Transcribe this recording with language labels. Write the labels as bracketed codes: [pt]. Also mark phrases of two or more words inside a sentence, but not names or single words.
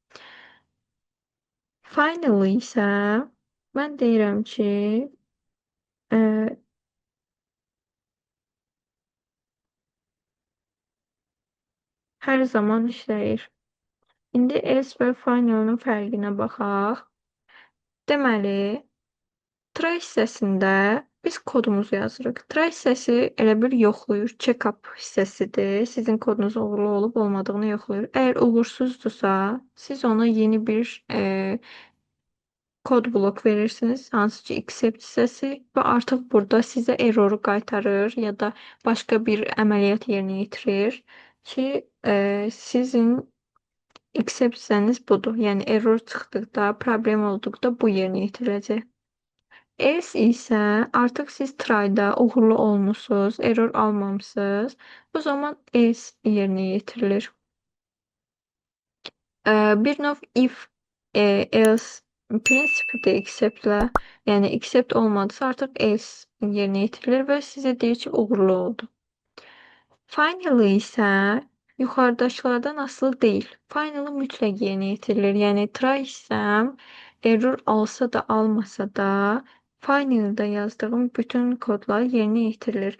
[az] Finally isə mən deyirəm ki, hər zaman işləyir. İndi else və final'ın fərqinə baxaq. Deməli, try hissəsində biz kodumuzu yazırıq. Try hissəsi elə bir yoxlayır, check-up hissəsidir. Sizin kodunuz uğurlu olub olmadığını yoxlayır. Əgər uğursuzdursa, siz ona yeni bir kod blok verirsiniz, hansı ki except hissəsi və artıq burada sizə erroru qaytarır ya da başqa bir əməliyyat yerinə yetirir ki, sizin except hissəniz budur. Yəni error çıxdıqda, problem olduqda bu yerinə yetiriləcək. Else isə artıq siz try-da uğurlu olmusunuz, error almamısınız. Bu zaman else yerinə yetirilir. Bir növ [en] if else [az] prinsipi də accept-lə, yəni accept olmadısa artıq else yerinə yetirilir və sizə deyir ki, uğurlu oldu. Finally isə yuxarıdakılardan asılı deyil. Finally mütləq yerinə yetirilir. Yəni try hissəm error alsa da, almasa da final'da yazdığım bütün kodlar yerinə yetirilir.